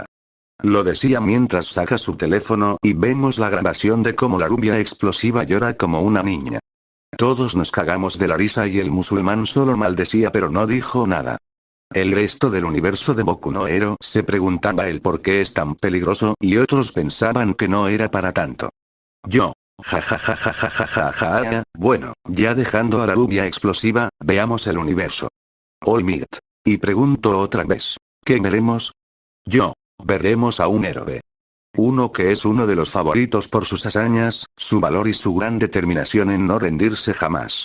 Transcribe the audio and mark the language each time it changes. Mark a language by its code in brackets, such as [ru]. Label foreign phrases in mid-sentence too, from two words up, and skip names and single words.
[es] Lo decía mientras saca su teléfono y vemos la grabación de cómo la rubia explosiva llora como una niña. Todos nos cagamos de la risa y el musulmán solo maldecía pero no dijo nada. El resto del universo de Boku no Hero se preguntaba el por qué es tan peligroso y otros pensaban que no era para tanto. Yo. Ja ja ja ja ja ja ja ja. Bueno, ya dejando a la rubia explosiva, veamos el universo. All Might. Y pregunto otra vez. ¿Qué veremos? Yo. Veremos a un héroe. Uno que es uno de los favoritos por sus hazañas, su valor y su gran determinación en no rendirse jamás.